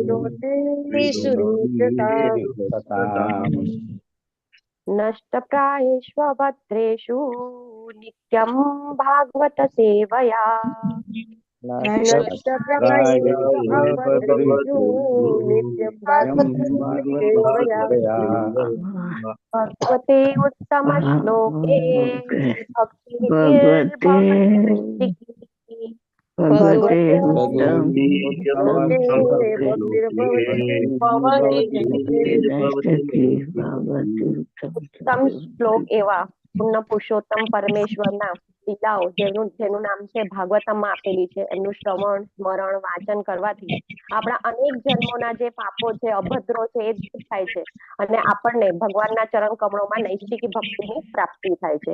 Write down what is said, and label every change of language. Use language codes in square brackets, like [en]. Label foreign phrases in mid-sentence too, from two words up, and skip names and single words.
[sa] नष्टप्रायेष्वभद्रेषु नित्यं भागवत सेवया नष्टप्रायेष्वभद्रेषु नित्यं भागवत सेवया भगवते उत्तमश्लोके भक्तिर्भवति भगवते [gu] उत्तम શ્લોક એવા પૂર્ણ પુરુષોત્તમ પરમેશ્વરના લીલાઓ જેનું નામ છે ભાગવતમમાં આપેલી છે એમનું શ્રવણ સ્મરણ વાંચન કરવાથી આપણા અનેક જન્મોના જે પાપો છે અભદ્રો છે એ દૂર થાય છે અને આપણને ભગવાનના ચરણ કમળોમાં નૈષ્ઠિક ભક્તિની પ્રાપ્તિ થાય છે.